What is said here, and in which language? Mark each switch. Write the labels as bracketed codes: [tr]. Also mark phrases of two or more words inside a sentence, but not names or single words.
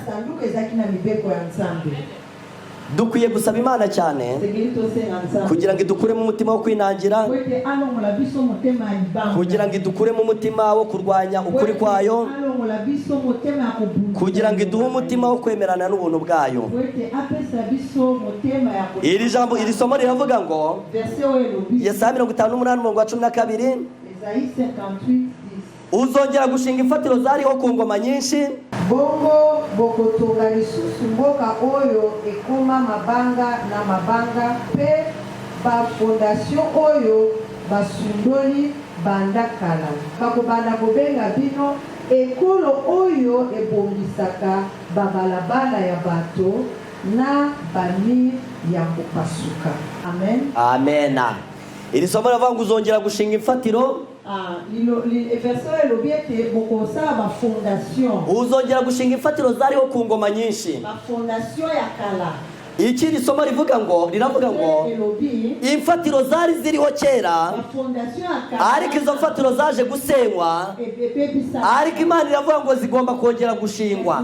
[rw] Dukwiye gusaba Imana cyane kugira ngo idukure mu mutima wo kwinangira, kugira ngo idukure mu mutima wo kurwanya ukuri kwayo, kugira ngo iduhe umutima wo kwemerana n'ubuntu bwayo. Iri somo riravuga ngo Yesaya 58:12, uzongera gushinga imfatiro zariho ku ngoma nyinshi, [ln] bongo bokotonga lisusu mboka oyo ekoma mabanga na mabanga, pe bafondation oyo basundoli banda kala. Bakobanda kobenga bino ekolo oyo ebongisaka babalabala ya bato na bamir ya kopasuka. [rw] Amen. [ln] Amena. [rw] Iri somo riravuga ngo uzongera gushinga imfatiro, uzongera gushinga imfatiro zariho ku ngoma nyinshi. Ikindi somo riravuga ngo imfatiro zari ziriho kera, ariko izo mfatiro zaje gusenywa, ariko Imana iravuga ngo zigomba kongera gushingwa.